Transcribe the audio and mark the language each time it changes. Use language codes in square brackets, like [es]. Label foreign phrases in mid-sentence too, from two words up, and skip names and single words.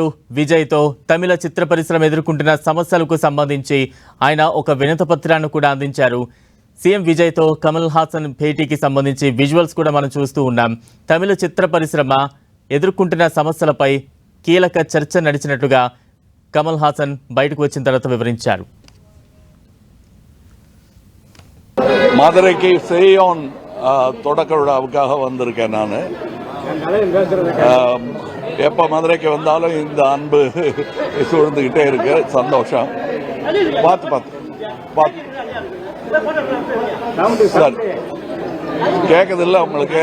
[te] విజయ్తో తమిళ చిత్ర పరిశ్రమ ఎదుర్కొంటున్న సమస్యలకు సంబంధించి ఆయన ఒక వినతిపత్రాన్ని కూడా అందించారు. సీఎం విజయ్తో కమల్ హాసన్ భేటీకి సంబంధించి విజువల్స్ కూడా మనం చూస్తూ ఉన్నాం. తమిళ చిత్ర పరిశ్రమ ఎదుర్కొంటున్న సమస్యలపై కీలక చర్చ నడిచినట్లుగా కమల్ హాసన్ బయటకు వచ్చిన తర్వాత వివరించారు. [ta] மதுரைக்கு செய்யோன் தொடக்க விழாவுக்காக வந்திருக்கேன். நான் எப்போ மதுரைக்கு வந்தாலும் இந்த அன்பு சூழ்ந்துக்கிட்டே இருக்கு. சந்தோஷம். பார்த்து சார் கேட்குதில்ல உங்களுக்கு?